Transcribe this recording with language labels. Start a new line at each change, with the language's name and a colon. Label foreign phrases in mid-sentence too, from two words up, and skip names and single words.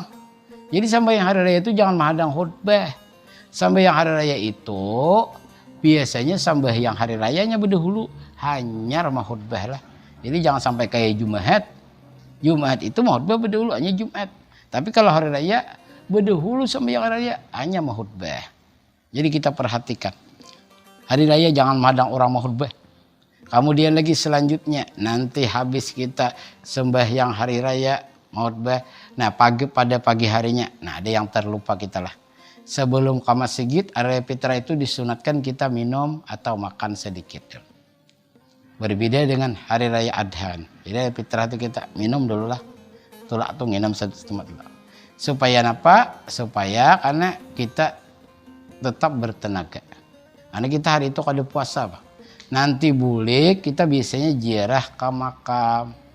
Indonesian: Jadi sembahyang hari raya itu jangan madang khutbah. Sembahyang hari raya itu biasanya sembahyang hari rayanya berdahulu, hanyar mah khutbah lah. Jadi jangan sampai kayak Jumat. Jumat itu mau khutbah berdahulu hanya Jumat. Tapi kalau hari raya berdahulu sembahyang hari raya hanya mau khutbah. Jadi kita perhatikan. Hari raya jangan madang orang mau khutbah. Kemudian lagi selanjutnya nanti habis kita sembahyang hari raya mau khutbah. Nah pada pagi harinya, nah ada yang terlupa kita lah. Sebelum ke masjid, hari raya fitrah itu disunatkan kita minum atau makan sedikit. Berbeda dengan hari raya adhan. Jadi hari fitrah itu kita minum dulu lah. Tulak tuh nginam satu tempat dulu. Supaya apa? Supaya karena kita tetap bertenaga. Karena kita hari itu kada puasa, Pak. Nanti boleh kita biasanya ziarah ke makam.